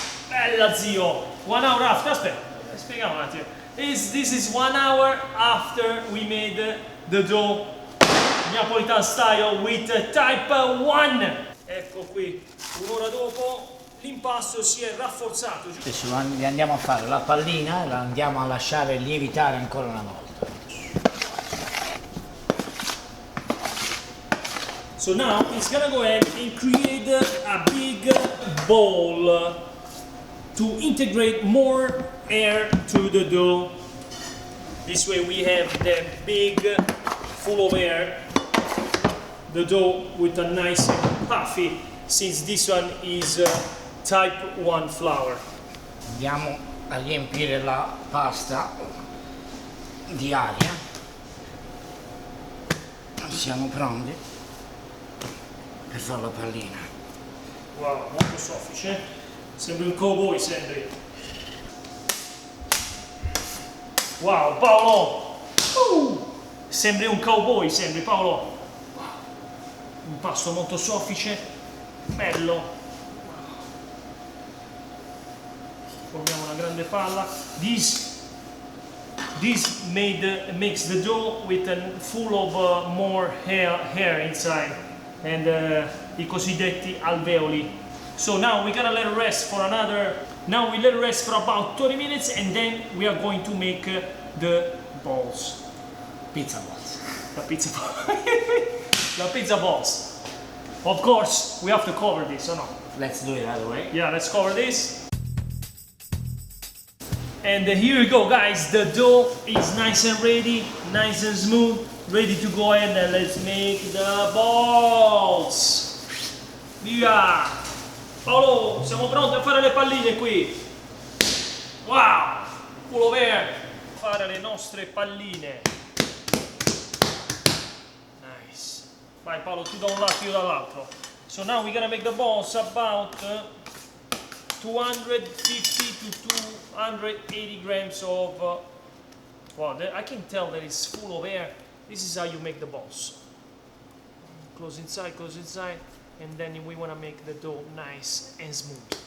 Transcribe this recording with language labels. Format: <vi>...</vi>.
<it>Bella zio!</it> <en>1 hour after,</en> <it>aspetta, spieghiamo un attimo.</it> <en>This is 1 hour after we made the dough Neapolitan style with type 1.</en> <it>Ecco qui, un'ora dopo, l'impasto si è rafforzato. Adesso li andiamo a fare la pallina e la andiamo a lasciare lievitare ancora una volta.</it> <en>So now it's gonna go ahead and create a big bowl to integrate more air to the dough. This way we have the big, full of air, the dough with a nice puffy, since this one is type 1 flour.</en> <it>Andiamo a riempire la pasta di aria. Siamo pronti per fare la pallina. Wow, molto soffice. Sembri un cowboy, sembri. Wow, Paolo! Sembri un cowboy, sembri, Paolo. Un pasto molto soffice, bello. Formiamo una grande palla.</it> <en>This makes the dough with full of more hair inside, and</en> <it>I cosiddetti alveoli.</it> <en>So now we're gonna let it rest for now we let it rest for about 20 minutes, and then we are going to make the balls. Pizza balls. The pizza balls. The pizza balls. Of course, we have to cover this, or no? Let's do it right away. Yeah, let's cover this. And here we go, guys. The dough is nice and ready, nice and smooth, ready to go ahead, and let's make the balls.</en> <it>Via! Paolo, siamo pronti a fare le palline qui.</it> <en>Wow! Full of air.</en> <it>Fare le nostre palline.</it> <en>Nice.</en> <it>Vai Paolo, tu da un lato, io dall'altro.</it> <en>So now we're gonna make the balls about 250 to 280 grams of wow, I can tell that it's full of air. This is how you make the balls. Close inside, and then we want to make the dough nice and smooth.</en>